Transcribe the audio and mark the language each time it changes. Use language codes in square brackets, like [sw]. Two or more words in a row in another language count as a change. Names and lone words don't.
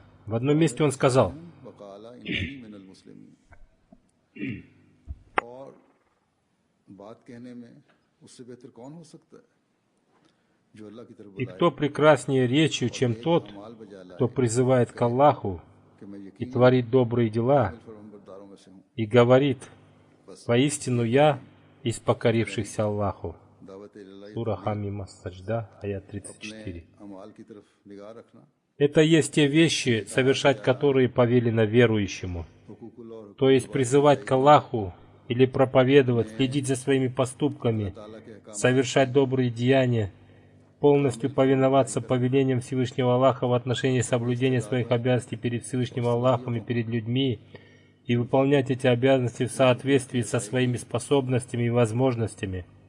[ru] В одном месте Он сказал: «И кто прекраснее речью, чем тот, кто призывает к Аллаху и творит добрые дела, и говорит: поистину я из покорившихся Аллаху». Сура Хамим ас-Саджда, аят 34. Это есть те вещи, совершать которые повелено верующему. То есть призывать к Аллаху или проповедовать, следить за своими поступками, совершать добрые деяния, полностью повиноваться повелениям Всевышнего Аллаха в отношении соблюдения своих обязанностей перед Всевышним Аллахом и перед людьми, и выполнять эти обязанности в соответствии со своими способностями и возможностями.